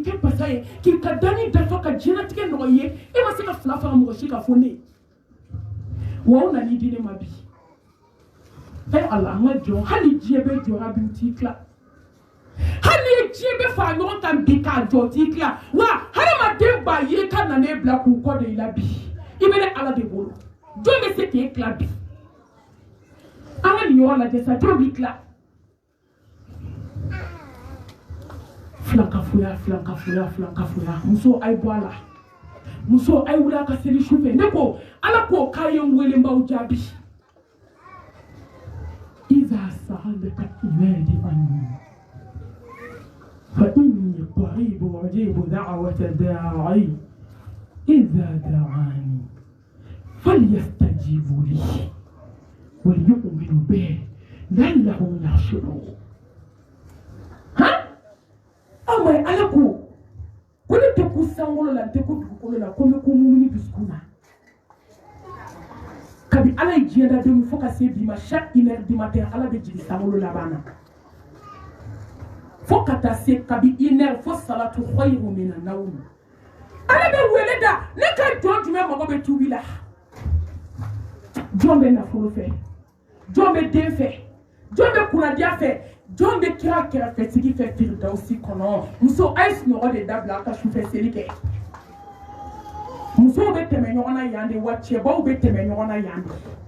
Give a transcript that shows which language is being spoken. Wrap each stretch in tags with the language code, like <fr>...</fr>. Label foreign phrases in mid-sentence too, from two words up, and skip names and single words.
<bm>kɛ basa ye k'i ka dani dafa ka diɲɛlatigɛ nɔgɔ ye e ma se ka fila fara mɔgɔ si ka fɔ ne wa o nan'i di ne ma bi ala an ka jɔ hali diɲɛ bɛ jɔra bi u t'i tila hali ni diɲɛ bɛ fara ɲɔgɔn kan bi k'a jɔ u t'i tila wa hadamaden b'a ye ka na ne bila k'u kɔ de i la bi i bɛ ne ala de bolo jɔn bɛ se k'e tila bi an ka nin yɔrɔ lajɛ sa jɔn b'i tila filankafoya muso a ye bɔ a la muso a ye wuli a ka seli su fɛ ne ko ala k'o k'a ye n wele n b'aw jaabi</bm> <ar>إذا سألك عبادي عني فإني قريب أجيب دعوة الداع إذا دعان فليستجيبوا لي وليؤمنوا به لعلهم يرشدون</ar> <bm>ama ala ko ne tɛ ku sankolo la n tɛ ku dugukolo la ko n bɛ ku mumuni dusukun na kabi ala ye diɲɛ da den fo ka se bi ma</bm> <fr>chaque une heure du matin</fr> <bm>ala bɛ jigin sankolo laban na fo ka taa se kabi</bm> <fr>une heure</fr> <bm>fo</bm> <ar>صلاة خير من النوم</ar> <bm>ala bɛ wele da ne ka jɔn jumɛn mago bɛ tuubi la jɔn bɛ nafolo fɛ jɔn bɛ den fɛ jɔn bɛ kunnadiya fɛ jɔn bɛ kira kɛrɛfɛtigi fɛ firidawusi kɔnɔ muso a ye sunɔgɔ de dabila a ka sufɛ seli kɛ musow bɛ tɛmɛ ɲɔgɔn na yan de wa cɛbaw bɛ tɛmɛ ɲɔgɔn na yan de</bm>